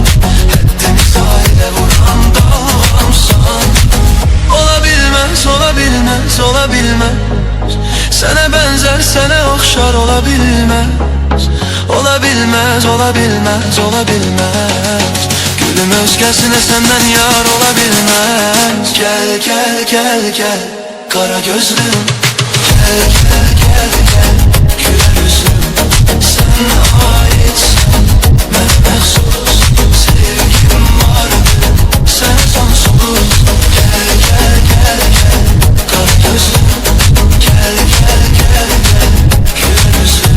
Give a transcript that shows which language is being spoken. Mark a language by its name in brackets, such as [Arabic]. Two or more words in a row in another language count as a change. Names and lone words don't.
[Azerbaijani] Həddimi sahilə vuran dalğamsan. Ola bilmez, ola bilmez, ola bilmez. Sənə bənzər, sənə oxşar ola bilmez. Ola bilmez, ola bilmez, ola bilmez. Gülüm özgəsinə səndən yar ola bilmez. [Turkish] Gel gel gel gel kara gözlüm, gel gel gel gel güler yüzlüm. [Azerbaijani] Sen aitsen mənə məxsus, sevgim vardır sənə sonsuz. [Turkish] Gel gel gel gel kara gözlüm, gel gel gel gel güler yüzlüm.